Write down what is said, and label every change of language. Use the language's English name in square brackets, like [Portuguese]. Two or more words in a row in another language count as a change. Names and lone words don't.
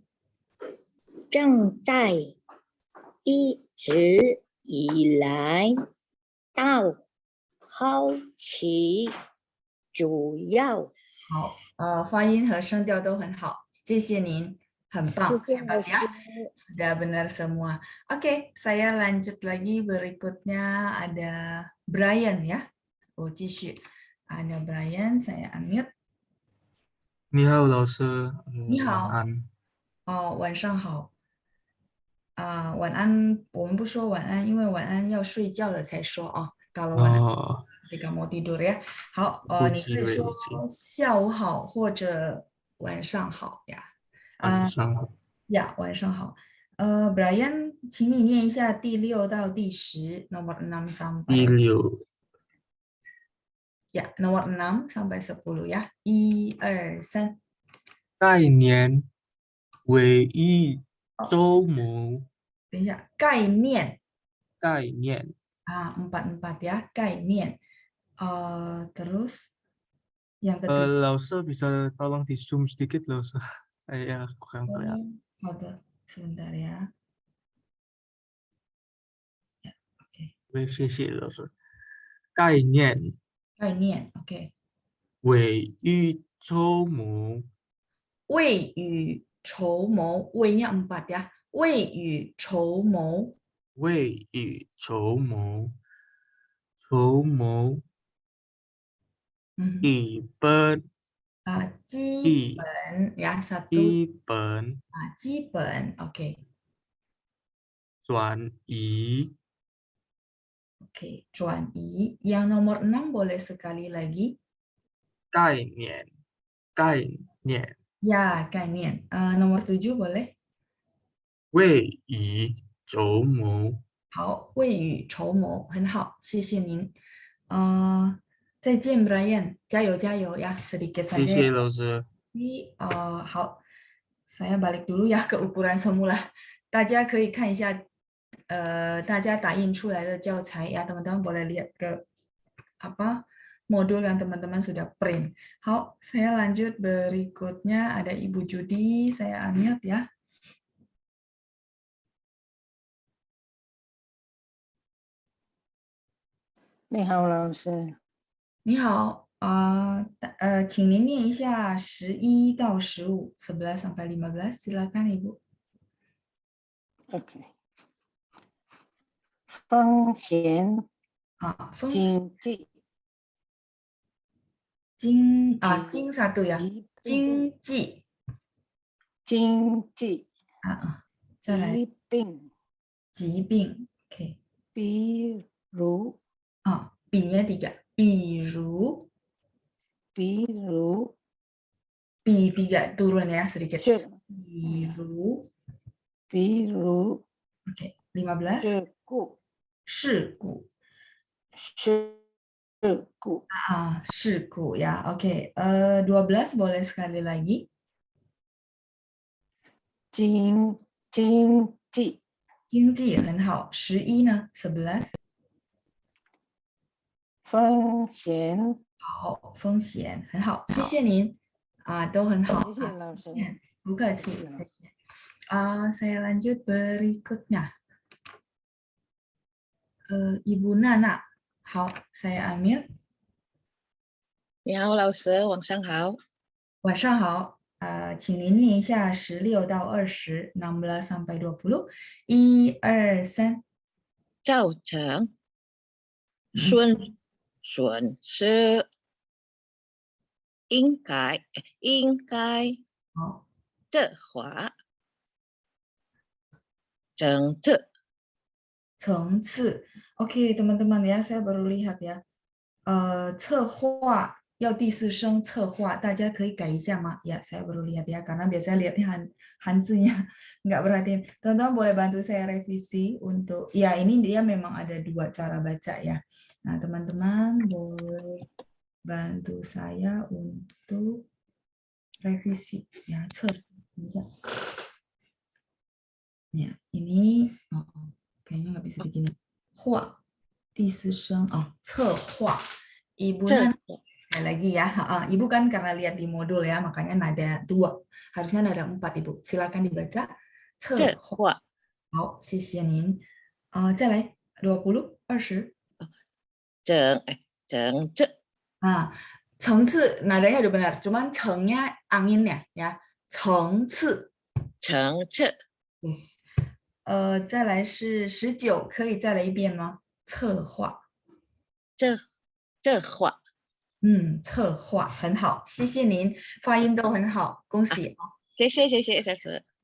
[Chinese] 正在，一直以来，到，好奇，主要。好，发音和声调都很好，谢谢您，很棒，谢谢 hebat 老师。 [Indonesian] ya, sudah benar semua. Oke, saya lanjut lagi berikutnya ada Brian ya. [Chinese] 我继续 [Indonesian] ，ada Brian, saya unmute. [Chinese] 你好，老师，你好，晚安。晚上好。 晚安，我们不说晚安，因为晚安要睡觉了才说啊。Kalau晚安哦， [Indonesian] ketika mau tidur ya。 [Chinese] 好，你可以说不急，下午好或者晚上好呀。晚上好。呀，晚上好。Brian，请你念一下第6到第10 [Indonesian] nomor 6 [Chinese] 第 sampai 6， [Indonesian] ya nomor 6 sampai 10 ya. [Chinese] 1、2、3。概念，为一哦，周末，等一下，概念概念。 [Indonesian] 4 ya, 概念。terus yang ketiga. Lausa bisa tolong di zoom sedikit Lausa. Saya kurang kelihatan. 好的，sebentar ya. Ya, oke. [Chinese] 谢谢Lausa。概念，概念，OK。为一周末，未雨绸缪，未nya 4 ya. 未雨绸缪，未雨绸缪，筹谋基本，基本ya 1 基本基本，OK 转移， [Indonesian] OK 转移。Yang nomor 6 boleh sekali lagi. [Chinese] 概念，概念， [Indonesian] Ya 概念。nomor 7 boleh. [Chinese] 未雨绸缪。好，未雨绸缪，很好，谢谢您。再见，Brian，加油加油呀！sedikit 谢 saja 谢 ya. 老师。 [Indonesian] 好，saya balik dulu ya ke ukuran semula. [Chinese] 大家可以看一下，大家打印出来的教材呀 [Indonesian] ，teman-teman boleh lihat ke apa modul yang teman-teman sudah print. 好，saya lanjut berikutnya ada Ibu Judi, saya unmute ya. [Chinese] 你好，老师。你好，请您念一下11到15 [Indonesian] 11 sampai 15, silakan Ibu. [Chinese] OK。风险风经济经疾 [Indonesian] satu ya, [Chinese] 病经济经济再来疾病，疾病 ，OK 比如 [Indonesian] ，B-nya 3, 比如 B 3 turun ya sedikit. [Chinese] 这比如 OK 15 事故事故事故 ya, oke. [Indonesian] 12 boleh sekali lagi. [Chinese] 经济经济很好，11呢？11 风险。好，风险很好，谢谢您都很好谢谢老师。不客气。 [Indonesian] saya lanjut berikutnya. Ibu Nana, 好，saya ambil. [Chinese] 你好，老师，晚上好。晚上好，请您念一下16到20 16 sampai 20 1、2、3。造成损失应该的话， [Indonesian] 层次 ，OK teman-teman ya, saya baru lihat ya. [Chinese] 策划要第4声策划，大家可以改一下吗？ [Indonesian] Ya, saya baru lihat ya, karena biasanya lihatnya hanzinya nggak perhatiin. Teman-teman boleh bantu saya revisi untuk, ya ini dia memang ada 2 cara baca ya. Nah teman-teman boleh bantu saya untuk revisi ya, ya ini kayaknya nggak bisa begini. [Chinese] 画第4声策划. [Indonesian] Ibu Nana sekali lagi ya. Ibu kan karena lihat di modul ya, makanya nada 2. Harusnya nada 4 Ibu. Silakan dibaca. [Chinese] 策划. 好，谢谢您。再来20 20. [Indonesian] 层次 nadanya udah benar, cuman cengnya anginnya ya. [Chinese] 层次. Yes. 再来是19，可以再来一遍吗？策划。策划很好，谢谢您，发音都很好，恭喜啊！谢谢，老师。